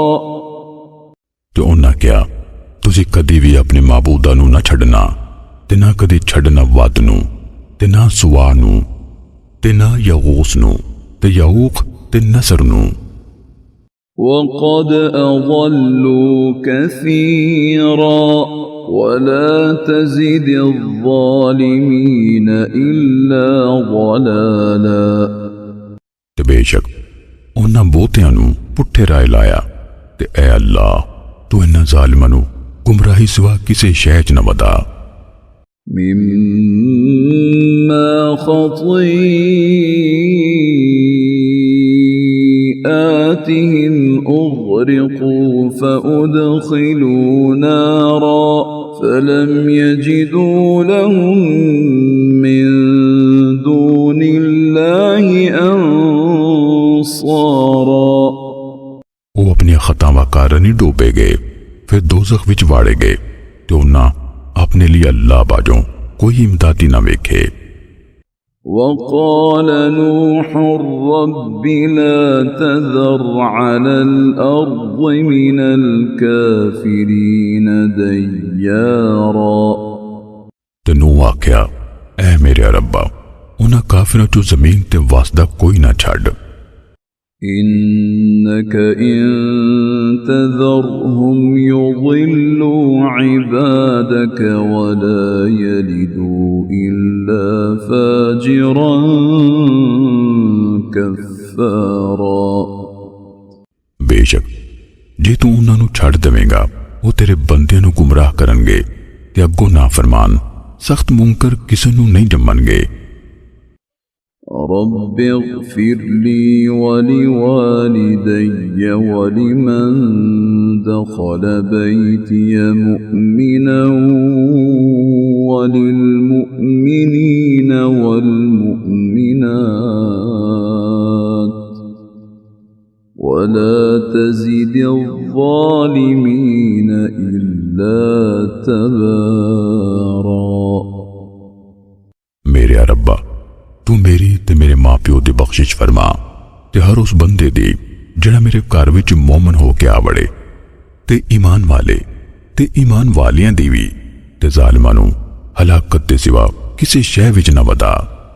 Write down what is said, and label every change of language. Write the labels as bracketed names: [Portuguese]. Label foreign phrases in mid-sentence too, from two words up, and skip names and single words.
[Punjabi] ਤੋ ਉਨ੍ਹਾਂ ਕਿਹਾ ਤੁਸੀਂ ਕਦੀ ਭੀ ਅਪਣੇ ਮਾਬੂਦਾਂ ਨੂੰ ਨਾ ਛੱਡਣਾ ਤੇ ਨਾ ਕਦੀ ਛੱਡਣਾ ਵੱਦ ਨੂੰ ਤੇ ਨਾ ਸੁਵਾ ਨੂੰ ਤੇ ਨਾ ਯਗ਼ੂਸ ਨੂੰ ਤੇ ਯਊਕ ਤੇ ਨਸਰ ਨੂੰ। [Arabic] وقد أضلوا كثيرا ولا تزد الظالمين إلا ضلالا [Punjabi] ਤੇ ਬੇਸ਼ੱਕ ਉਨ੍ਹਾਂ ਬਹੁਤੀਆਂ ਨੂੰ ਪੁੱਠੇ ਰਾਹ ਲਾਇਆ ਤੇ ਐ ਅੱਲਾਹ ਤੂੰ ਇਨ੍ਹਾਂ ਜ਼ਾਲਿਮਾਂ ਨੂੰ ਗੁਮਰਾਹੀ ਸਿਵਾ ਕਿਸੀ ਸ਼ੈ ਚ ਨ ਵਧਾ। [Arabic] مما خطيئاتهم أغرقوا فأدخلوا نارا فلم يجدوا لهم من دون الله أنصارا [Punjabi] ਉਹ ਅਪਣੀਆਂ ਖ਼ਤਾਵਾਂ ਕਾਰਨ ਹੀ ਡੁੱਬੇ ਗਏ ਫਿਰ ਦੋਜ਼ਖ਼ ਵਿਚ ਵਾੜੇ ਗਏ ਤੇ ਉਨ੍ਹਾਂ ਅਪਣੇ ਲਈ ਅੱਲਾਹ ਬਾਝੋਂ ਕੋਈ ਇਮਦਾਦੀ ਨਾ ਵੇਖੇ। [Arabic] وقال نوح رب لا تذر على الأرض من الكافرين ديارا [Punjabi] ਤੇ ਨੂਹ ਆਖਿਆ ਐ ਮੇਰੇ ਰੱਬਾ ਉਨ੍ਹਾਂ ਕਾਫ਼ਿਰਾਂ ਚੋਂ ਜ਼ਮੀਨ ਤੇ ਵੱਸਦਾ ਕੋਈ ਨਾ ਛੱਡ। [Arabic] إنك إن تذرهم يضلوا عبادك ولا يلدوا إلا فاجرا كفارا [Punjabi] ਬੇਸ਼ੱਕ ਜੇ ਤੂੰ ਉਨ੍ਹਾਂ ਨੂੰ ਛੱਡ ਦੇਵੇਂਗਾ ਉਹ ਤੇਰੇ ਬੰਦਿਆਂ ਨੂੰ ਗੁਮਰਾਹ ਕਰਨਗੇ ਤੇ ਅੱਗੋਂ ਨਾਫ਼ਰਮਾਨ ਸਖ਼ਤ ਮੁਨਕਰ ਕਿਸੀ ਨੂੰ ਨਹੀਂ ਜੰਮਣਗੇ। [Arabic] رب اغفر لي ولوالدي ولمن دخل بيتي مؤمنا وللمؤمنين والمؤمنات ولا تزد الظالمين إلا تبارا [Punjabi] ਮੇਰੇ ਰੱਬਾ ਤੂੰ ਮੇਰੀ ਤੇ ਮੇਰੇ ਮਾਂ ਪਿਓ ਦੀ ਬਖ਼ਸ਼ਿਸ਼ ਫ਼ਰਮਾ ਤੇ ਹਰ ਉਸ ਬੰਦੇ ਦੀ ਜਿਹੜਾ ਮੇਰੇ ਘਰ ਵਿਚ ਮੋਮਨ ਹੋ ਕੇ ਆ ਵੜੇ ਤੇ ਈਮਾਨ ਵਾਲੇ ਤੇ ਈਮਾਨ ਵਾਲਿਆਂ ਦੀ ਵੀ ਤੇ ਜ਼ਾਲਿਮਾਂ ਨੂੰ ਹਲਾਕਤ ਦੇ ਸਿਵਾ ਕਿਸੇ ਸ਼ੈ ਵਿੱਚ ਨਾ ਵਦਾ।